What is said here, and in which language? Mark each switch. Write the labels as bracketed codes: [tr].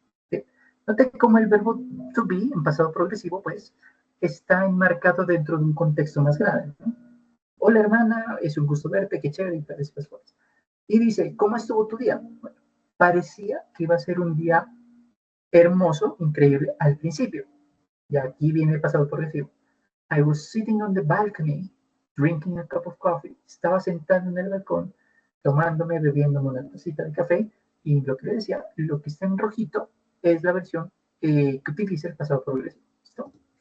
[es] ¿Sí? Note cómo el verbo to be en pasado progresivo, pues, está enmarcado dentro de un contexto más grande, ¿no? Hola hermana, es un gusto verte, qué chévere y tales cosas. Y dice, ¿cómo estuvo tu día? Bueno, parecía que iba a ser un día hermoso, increíble al principio. Y aquí viene el pasado progresivo. [en] I was sitting on the balcony, drinking a cup of coffee. [es] Estaba sentado en el balcón, bebiéndome una tacita de café. Y lo que le decía, lo que está en rojito es la versión que utiliza el pasado progresivo. ¿Listo?